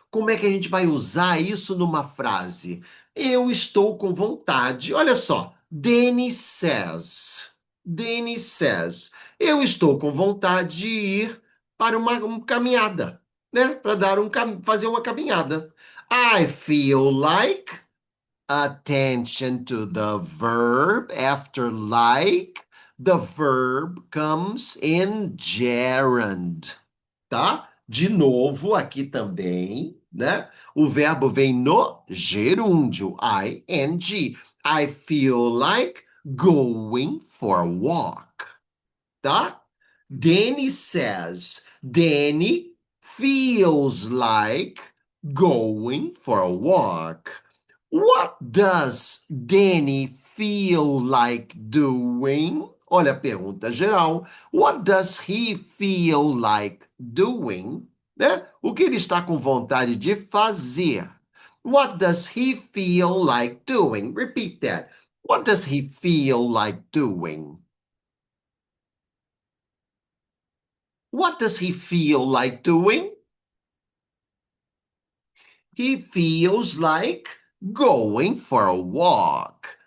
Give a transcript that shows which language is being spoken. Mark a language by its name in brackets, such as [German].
[Portuguese] Como é que a gente vai usar isso numa frase? Eu estou com vontade. Olha só. [English] Danny says. Danny says. [Portuguese] Eu estou com vontade de ir para uma caminhada, né? Para fazer uma caminhada. [English] I feel like. Attention to the verb after like. The verb comes in gerund, tá? [Portuguese] De novo, aqui também, né? O verbo vem no gerúndio, ing. [English] I feel like going for a walk, tá? Danny says, Danny feels like going for a walk. What does Danny feel like doing? [Portuguese] Olha a pergunta geral. [English] What does he feel like doing? [Portuguese] Né? O que ele está com vontade de fazer? [English] What does he feel like doing? Repeat that. What does he feel like doing? What does he feel like doing? He feels like going for a walk.